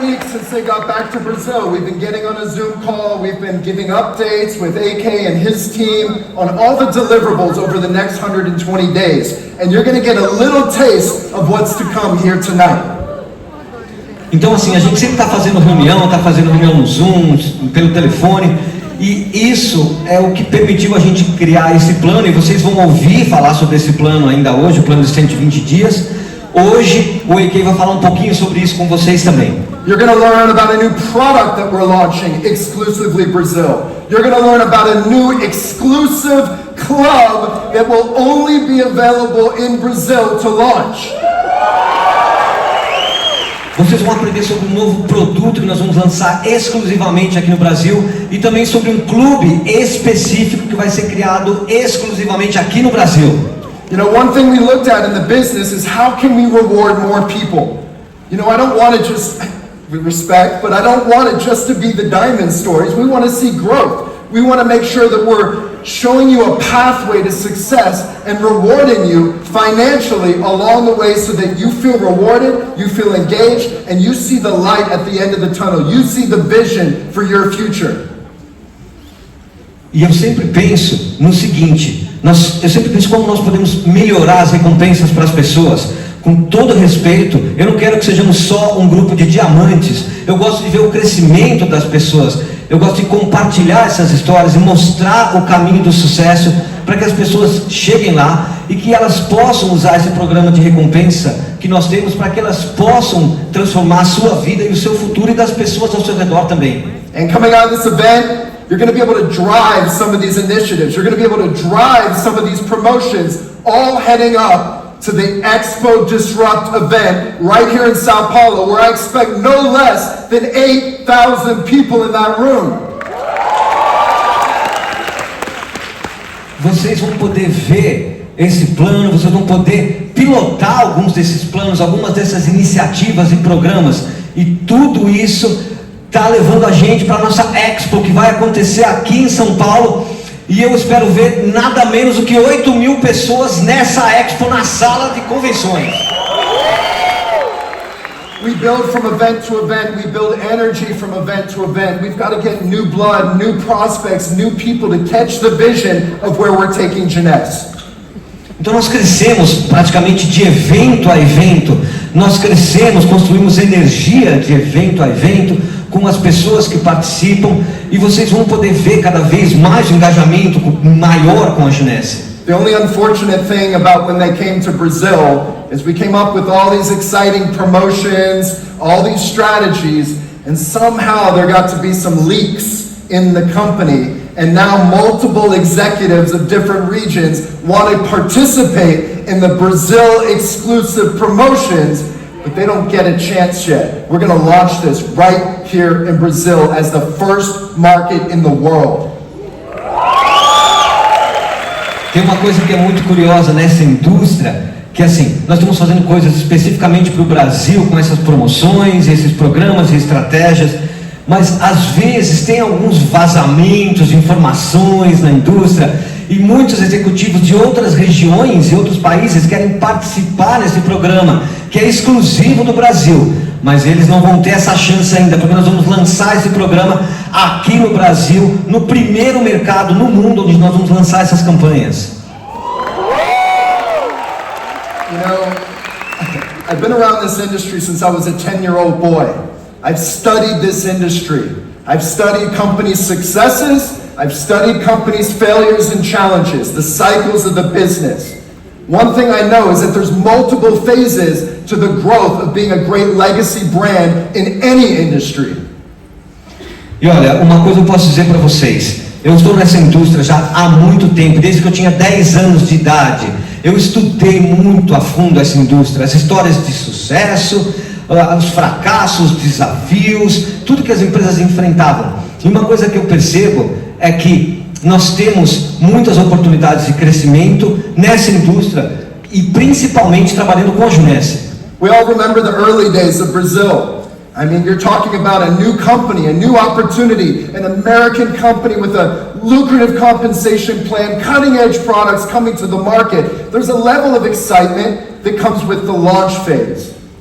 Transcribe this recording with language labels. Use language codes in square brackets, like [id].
[en] Since they got back to Brazil, we've been getting on a Zoom call, we've been giving updates with A.K. and his team on all the deliverables over the next 120 days. And you're going to get a little taste of what's to come here tonight. [pt] Então assim, a gente sempre está fazendo reunião no Zoom, pelo telefone, e isso é o que permitiu a gente criar esse plano, e vocês vão ouvir falar sobre esse plano ainda hoje, o plano de 120 dias. Hoje o A.K. vai falar um pouquinho sobre isso com vocês também. [en] You're going to learn about a new product that we're launching exclusively Brazil. You're going to learn about a new exclusive club that will only be available in Brazil to launch. [pt] Vocês vão aprender sobre um novo produto que nós vamos lançar exclusivamente aqui no Brasil e também sobre um clube específico que vai ser criado exclusivamente aqui no Brasil. [en] You know, one thing we looked at in the business is how can we reward more people? You know, I don't want to just, with respect, but I don't want it just to be the diamond stories. We want to see growth. We want to make sure that we're showing you a pathway to success and rewarding you financially along the way so that you feel rewarded, you feel engaged, and you see the light at the end of the tunnel. You see the vision for your future. [pt] E eu sempre penso no seguinte, eu sempre penso como nós podemos melhorar as recompensas para as pessoas. Com todo respeito, eu não quero que sejamos só um grupo de diamantes. Eu gosto de ver o crescimento das pessoas. Eu gosto de compartilhar essas histórias e mostrar o caminho do sucesso para que as pessoas cheguem lá e que elas possam usar esse programa de recompensa que nós temos para que elas possam transformar a sua vida e o seu futuro e das pessoas ao seu redor também. [en] And coming out of this event, you're going to be able to drive some of these initiatives. You're going to be able to drive some of these promotions, all heading up to the Expo Disrupt event right here in São Paulo, where I expect no less than 8,000 people in that room. [pt] Vocês vão poder ver esse plano, vocês vão poder pilotar alguns desses planos, algumas dessas iniciativas e programas, e tudo isso está levando a gente para a nossa Expo, que vai acontecer aqui em São Paulo. E eu espero ver nada menos do que 8.000 pessoas nessa Expo, na sala de convenções. [en] We build from event to event. We build energy from event to event. We've got to get new blood, new prospects, new people to catch the vision of where we're taking Jeunesse. [pt] Então nós crescemos praticamente de evento a evento. Nós crescemos, construímos energia de evento a evento com as pessoas que participam, e vocês vão poder ver cada vez mais um engajamento maior com a Jeunesse. [en] The only unfortunate thing about when they came to Brazil is we came up with all these exciting promotions, all these strategies, and somehow there got to be some leaks in the company, and now multiple executives of different regions want to participate in the Brazil exclusive promotions, but they don't get a chance yet. We're going to launch this right here in Brazil as the first market in the world. [pt] Tem uma coisa que é muito curiosa nessa indústria, que assim, nós estamos fazendo coisas especificamente para o Brasil, com essas promoções, esses programas e estratégias, mas às vezes tem alguns vazamentos de informações na indústria, e muitos executivos de outras regiões e outros países querem participar desse programa, que é exclusivo do Brasil, mas eles não vão ter essa chance ainda, porque nós vamos lançar esse programa aqui no Brasil, no primeiro mercado no mundo onde nós vamos lançar essas campanhas. [en] You know, I've been around this industry since I was a 10-year-old boy. I've studied this industry. I've studied companies' successes. I've studied companies' failures and challenges, the cycles of the business. One thing I know is that there's multiple phases to the growth of being a great legacy brand in any industry. [pt] E olha, uma coisa eu posso dizer para vocês. Eu estou nessa indústria já há muito tempo, desde que eu tinha 10 anos de idade. Eu estudei muito a fundo essa indústria, as histórias de sucesso, os fracassos, os desafios, tudo que as empresas enfrentavam. E uma coisa que eu percebo é que nós temos muitas oportunidades de crescimento nessa indústria e principalmente trabalhando com a Jeunesse. [en] We all remember the early days of Brazil. I mean, you're talking about a new company, a new opportunity, an American company with a lucrative compensation plan, cutting-edge products coming to the market. There's a level of excitement that comes with the launch phase.